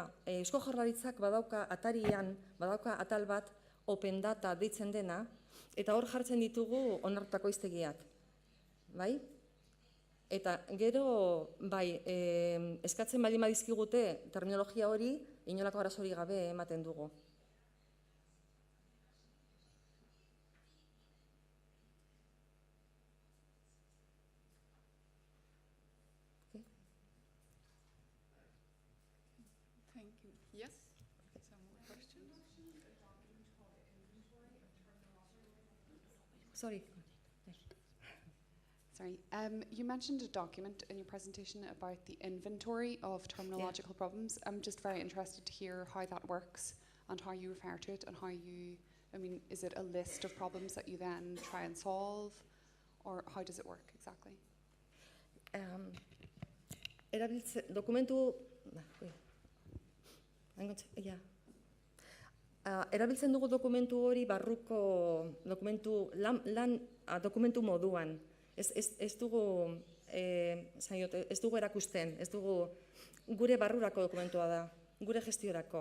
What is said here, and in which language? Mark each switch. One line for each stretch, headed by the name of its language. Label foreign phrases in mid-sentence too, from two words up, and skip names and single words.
Basque: Eusko Jaurlaritzak badauka atarian, badauka atal bat
English: open data
Basque: deitzen dena, eta hor jartzen ditugu onartutako hiztegiak. Bai? Eta gero, bai, eskatzen baldin badizkigute terminologia hori, inolako arazorik gabe ematen dugu.
English: Thank you. Yes? Some more questions? Sorry. Sorry, you mentioned a document in your presentation about the inventory of terminological problems. I'm just very interested to hear how that works and how you refer to it and how you, I mean, is it a list of problems that you then try and solve, or how does it work exactly?
Basque: Erabiltzen dugu dokumentu hori barruko dokumentu moduan. Ez dugu erakusten, ez dugu gure barrurako dokumentua da, gure gestiorako.